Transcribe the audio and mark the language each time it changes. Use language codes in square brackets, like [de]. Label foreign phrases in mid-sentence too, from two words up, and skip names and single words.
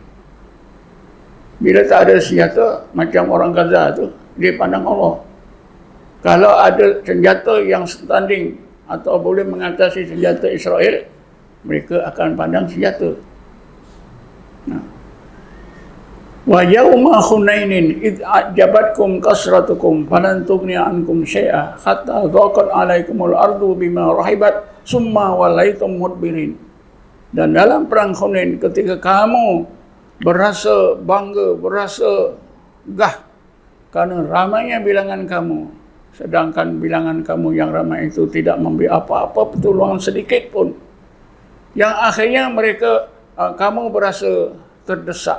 [ms] Bila tak ada senjata, macam orang Gaza tu, dia pandang Allah. Kalau ada senjata yang standing atau boleh mengatasi senjata Israel, mereka akan pandang senjata. [ar] ويوم حنين إذ أعجبتكم كثرتكم فلم تغن عنكم شيئا حتى ضاقت عليكم الأرض بما رحبت ثم وليتم مدبرين. [ms] Dan dalam perang Hunain ketika kamu berasa bangga, berasa gah karena ramainya bilangan kamu, sedangkan bilangan kamu yang ramai itu tidak memberi apa-apa pertolongan sedikit pun, yang akhirnya kamu berasa terdesak.